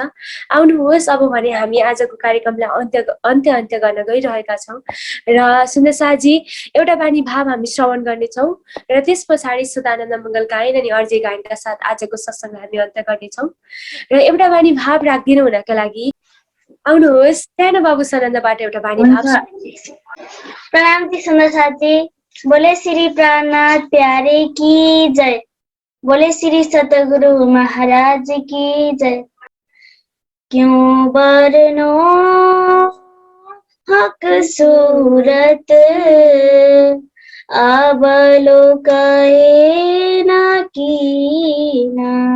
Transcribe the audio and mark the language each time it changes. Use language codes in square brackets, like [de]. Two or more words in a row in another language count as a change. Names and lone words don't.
[ne] आउनुहोस् अब भने हामी आजको कार्यक्रमलाई अन्त्य गर्न गइरहेका छौँ र सुन्दर साजी एउटा बानी भाव हामी श्रवण गर्नेछौँ र त्यस पछाडि सदानन्द मङ्गल गायन अनि अर्जे गायनका साथ आजको सत्सङ्गलाई हामी अन्त्य गर्नेछौँ र एउटा बानी भाव राखिदिनु हुनका लागि आउनुहोस् सानो बाबु सनन्दबाट एउटा बानी भाव। [hi] प्रणाम जी सुंदर साथी। बोले श्री प्राणनाथ प्यारे की जय। बोले श्री सतगुरु महाराज की जय। क्यों बरनो हक सूरत अवलोकए ना कीना।